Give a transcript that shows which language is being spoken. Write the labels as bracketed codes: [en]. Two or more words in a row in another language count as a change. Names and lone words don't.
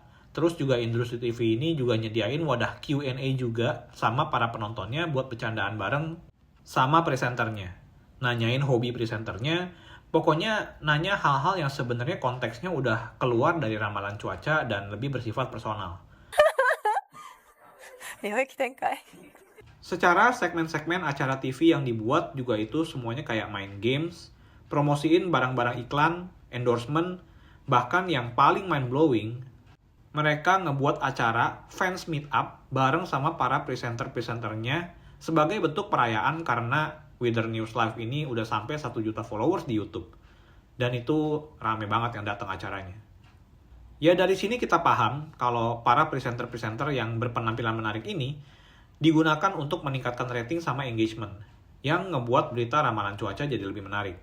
[id] Terus juga Industri TV ini juga nyediain wadah Q&A juga sama para penontonnya buat bercandaan bareng sama presenternya. Nanyain hobi presenternya, pokoknya nanya hal-hal yang sebenarnya konteksnya udah keluar dari ramalan cuaca dan lebih bersifat personal. [ja] 領域展開。 [id] Secara segmen-segmen acara TV yang dibuat juga itu semuanya kayak main games, promosiin barang-barang iklan, endorsement, bahkan yang paling mind-blowing, mereka ngebuat acara [en] fans meet up [id] bareng sama para presenter-presenternya sebagai bentuk perayaan karena Weather News Live ini udah sampai 1 juta followers di YouTube. Dan itu rame banget yang datang acaranya. Ya dari sini kita paham kalau para presenter-presenter yang berpenampilan menarik ini digunakan untuk meningkatkan rating sama engagement, yang ngebuat berita ramalan cuaca jadi lebih menarik.